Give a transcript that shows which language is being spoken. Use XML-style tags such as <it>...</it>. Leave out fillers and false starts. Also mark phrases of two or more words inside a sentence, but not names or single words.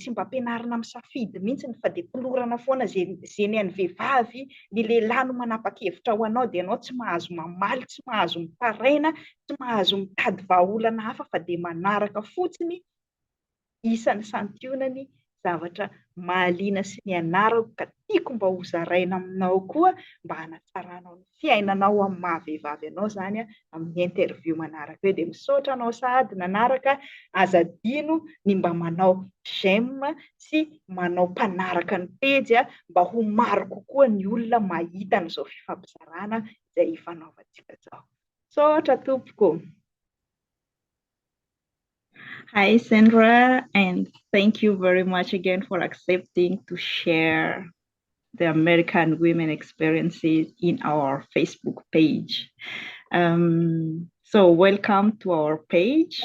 <mg>tsy mba ampianarina misafidy mihitsy fa dia pilorana foana izay ny an'ny vehivavy, ny lehilahy no manapa-kevitra ho anao dia ianao tsy mahazo mamaly, tsy mahazo mitaraina, tsy mahazo mitady vahaolana hafa fa dia manaraka fotsiny isan'ny santionany zavatra mahaliana sy ny anarako ka tiako mba hozaraina aminao koa mba hanatsaranao ny fiainanao amin'ny maha-vehivavy anao zany amin'ny interview manaraka eo. Dia misaotra anao sahady nanaraka, aza adino ny mba manao j'aime sy manao mpanaraka ny pejy mba ho maro kokoa ny olona mahita an'izao fifampizarana izay hifanaovantsika izao. Misaotra tompoko.</mg> <en>Hi, Sandra, and thank you very much again for accepting to share the American women experiences in our Facebook page. So welcome to our page.</en>